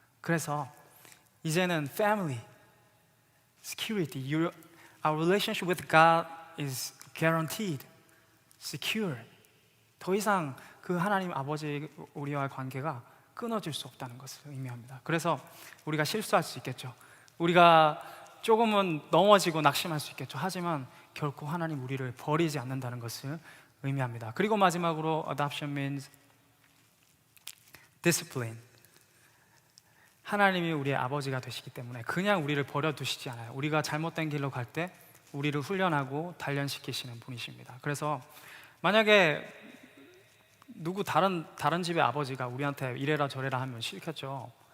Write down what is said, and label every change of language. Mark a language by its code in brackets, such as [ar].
[ko] 그래서 이제는 [en] family, security, our relationship with God is guaranteed, secure. [ko] 더 이상 그 하나님 아버지 우리와의 관계가 끊어질 수 없다는 것을 의미합니다. 그래서 우리가 실수할 수 있겠죠. 우리가 조금은 넘어지고 낙심할 수 있겠죠. 하지만 결코 하나님 우리를 버리지 않는다는 것을 의미합니다. 그리고 마지막으로 [en] adoption means discipline. [ko] 하나님이 우리의 아버지가 되시기 때문에 그냥 우리를 버려두시지 않아요. 우리가 잘못된 길로 갈 때 우리를 훈련하고 단련시키시는 분이십니다. 그래서 만약에 누구 다른 집의 아버지가 우리한테 이래라 저래라 하면 싫겠죠.